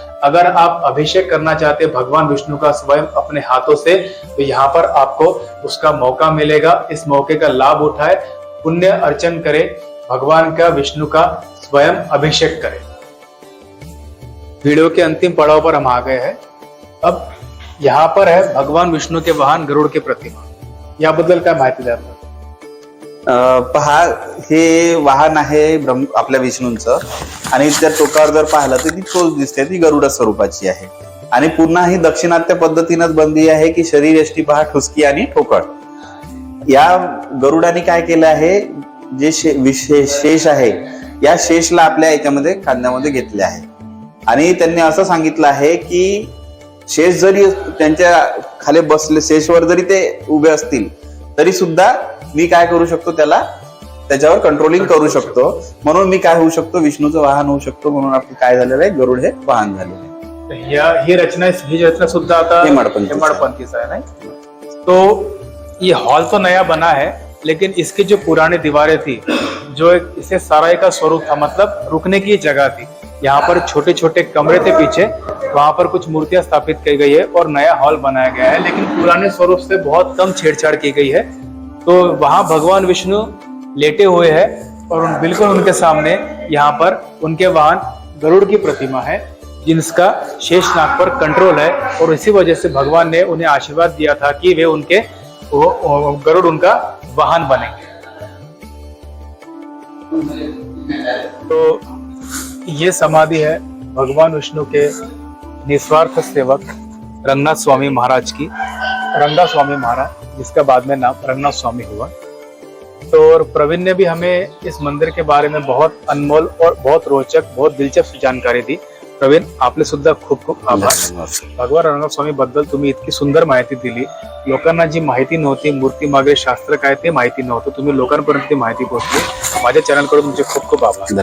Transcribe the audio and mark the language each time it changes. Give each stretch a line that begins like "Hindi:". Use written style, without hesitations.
Hindi: अगर आप अभिषेक करना चाहते हैं भगवान विष्णु का स्वयं अपने हाथों से, तो यहाँ पर आपको उसका मौका मिलेगा। इस मौके का लाभ उठाए, पुण्य अर्चन करें, भगवान का विष्णु का स्वयं अभिषेक करें। वीडियो के अंतिम पड़ाव पर हम आ गए हैं। अब यहाँ पर है भगवान विष्णू के वाहन गरुड़ की प्रतिमा।
Marathi: याबद्दल काय माहिती द्या? पहा, हे वाहन आहे आपल्या विष्णूंचं आणि त्या टोकावर जर पाहिलं तर ती चोच दिसते, ती गरुड स्वरूपाची आहे आणि पुन्हा ही दक्षिणात्य पद्धतीनंच बंदी आहे की शरीर यष्टी पहा ठुसकी आणि ठोकळ। या गरुडाने काय केलं आहे, जे शेष आहे या शेषला आपल्या याच्यामध्ये खांद्यामध्ये घेतले आहे आणि त्यांनी असं सांगितलं आहे की शेष जरी त्यांच्या खाली बसले, शेषवर जरी ते उभे असतील तरी सुद्धा मी काय करू शकतो, त्याच्यावर कंट्रोलिंग करू शकतो। म्हणून मी काय होऊ शकतो, विष्णूचं वाहन होऊ शकतो। म्हणून आपलं काय झालेलं आहे, गरुड हे वाहन झालेलं आहे। ही रचना सुद्धा आता हेमाडपंथीचा
Hindi: है ना। तो ये हॉल तो नया बना है, लेकिन इसकी जो पुरानी दीवारें थी, जो इसे सराय का स्वरूप था, मतलब रुकने की जगह थी। यहाँ पर छोटे छोटे कमरे थे पीछे, वहां पर कुछ मूर्तियां स्थापित की गई है और नया हॉल बनाया गया है, लेकिन पुराने स्वरूप से बहुत कम छेड़छाड़ की गई है। तो वहां भगवान विष्णु लेटे हुए हैं और बिल्कुल उनके सामने यहाँ पर उनके वाहन गरुड़ की प्रतिमा है, जिनका शेषनाग पर कंट्रोल है। और इसी वजह से भगवान ने उन्हें आशीर्वाद दिया था कि वे उनके गरुड़ उनका वाहन बनेंगे। तो ये समाधि है भगवान विष्णु के निस्वार्थ सेवक रंगनाथ स्वामी महाराज की, रंगा स्वामी महाराज, जिसका बाद में नाम रंगनाथ स्वामी हुआ। तो और प्रवीण ने भी हमें इस मंदिर के बारे में बहुत अनमोल और बहुत रोचक, बहुत दिलचस्प जानकारी दी।
Marathi: प्रवीण, आपले सुद्धा खूप खूप आभार। भगवान रंगनाथ स्वामी बद्दल तुम्ही इतकी सुंदर माहिती दिली। लोकांना जी माहिती नव्हती, मूर्ती मागे शास्त्र काय ते माहिती नव्हतं, तुम्ही लोकांपर्यंत ती माहिती पोहोचली। माझ्या चॅनलकडून तुमचे खूप खूप आभार।